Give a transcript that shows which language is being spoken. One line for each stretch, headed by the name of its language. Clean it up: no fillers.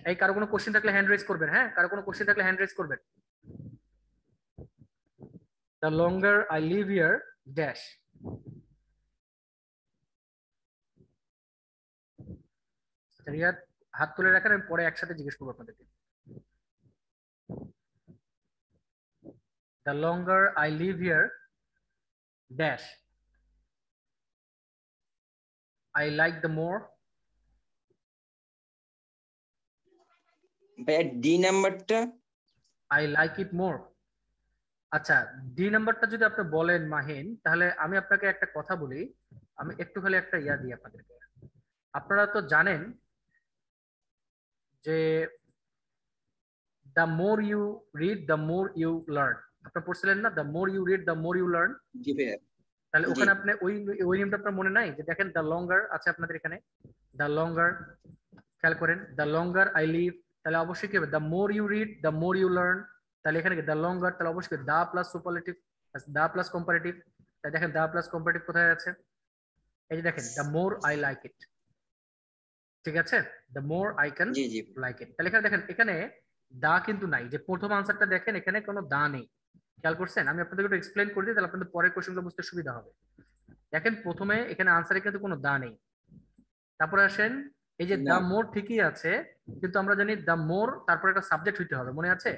Bangla: এই কারো কোনো কোশ্চেন থাকলে হ্যান্ড রেজ করবেন। হ্যাঁ কারো কোনো কোশ্চেন থাকলে হ্যান্ড রেজ করবেন।
English: the longer I live here dash।
Bangla: Riyad হাত তুলে রাখেন, আমি পরে একসাথে জিজ্ঞেস করবো আপনাদেরকে।
English: The longer I live here, dash, I like the more.
Bangla: ভাইয়া ডি নাম্বারটা।
English: I like it more.
Bangla: আচ্ছা, ডি নাম্বারটা যদি আপনি বলেন মাহিন, তাহলে আমি আপনাকে একটা কথা বলি, আমি একটু খালি একটা ইয়া দিই আপনাদেরকে। আপনারা তো জানেন যে
English: the more you read the more you learn,
Bangla: আপনি পড়ছিলেন না,
English: the more you read the more you learn?
Bangla: জি ভাইয়া। তাহলে জি। ওখানে আপনি ওই নিয়মটা আপনার মনে নাই যে দেখেন the longer আছে আপনাদের এখানে, the longer, খেয়াল করেন
English: the longer I live,
Bangla: তাহলে অবশ্যই কি হবে
English: the more you read the more you learn,
Bangla: তাহলে এখানে কি the longer, তাহলে অবশ্যই
English: the plus superlative, the plus comparative,
Bangla: তাই দেখেন the plus comparative কোথায় আছে, এই যে দেখেন
English: the more I like it,
Bangla: ঠিক আছে,
English: the more I can
Bangla: G G
English: like it,
Bangla: তাহলে এখানে দেখেন এখানে দা কিন্তু নাই, যে প্রথম আনসারটা দেখেন এখানে কোনো দা নেই, খেয়াল করছেন, আমি আপনাদের একটু এক্সপ্লেইন করে দিই তাহলে আপনাদের পরের কোশ্চেনগুলো বুঝতে সুবিধা হবে। দেখেন প্রথমে এখানে আনসারে কিন্তু কোনো দা নেই, তারপরে আসেন এই যে না। দা মোর ঠিকই আছে, কিন্তু আমরা জানি দা মোর তারপরে একটা সাবজেক্ট হইতে হবে, মনে আছে?